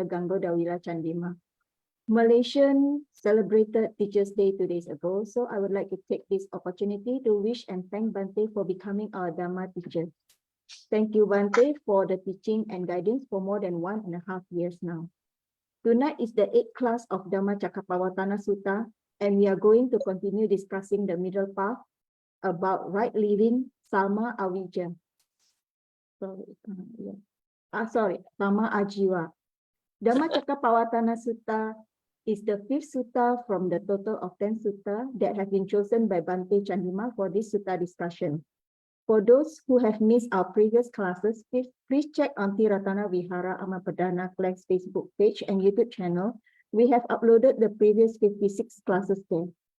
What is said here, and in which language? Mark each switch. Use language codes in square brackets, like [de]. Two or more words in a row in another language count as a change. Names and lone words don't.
[en] Ganggo Dawila Chandima. Malaysian celebrated Teachers' Day 2 days ago, so I would like to take this opportunity to wish and thank Bhante for becoming our Dhamma teacher. Thank you, Bhante, for the teaching and guidance for more than 1.5 years now. Tonight is the 8th class of Dhammacakkappavattana Sutta, and we are going to continue discussing the middle path about right living, sammāājīva. Sammāājīva. Dhammacakkappavattana Sutta is the 5th sutta from the total of 10 sutta that have been chosen by Bhante Chandima for this sutta discussion. For those who have missed our previous classes, please check on Ti-Ratana Vihara Amappadana Class Facebook page and YouTube channel. We have uploaded the previous 56 classes there.